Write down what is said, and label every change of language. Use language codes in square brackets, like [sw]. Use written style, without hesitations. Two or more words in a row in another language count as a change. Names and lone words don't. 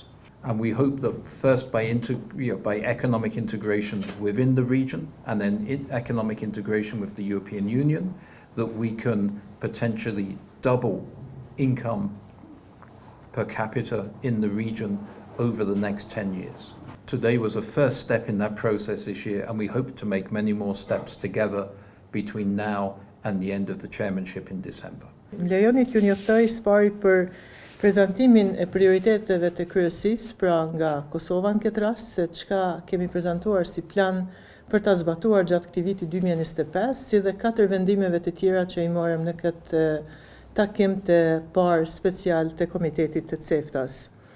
[en] And we hope that first by economic integration within the region and then economic integration with the European Union, that we can potentially double income per capita in the region over the next 10 years. Today was a first step in that process this year, and we hope to make many more steps together between now and the end of the chairmanship in December. [sq] Lejoni t'ju njoftoj spari për prezantimin e prioriteteve të kryesisë, pra nga Kosova në këtë rast, se çka kemi prezantuar si plan për ta zbatuar gjatë këtij viti 2025, si dhe 4 vendimeve të tjera që i morëm në këtë takim të parë special të Komitetit të CEFTA-s.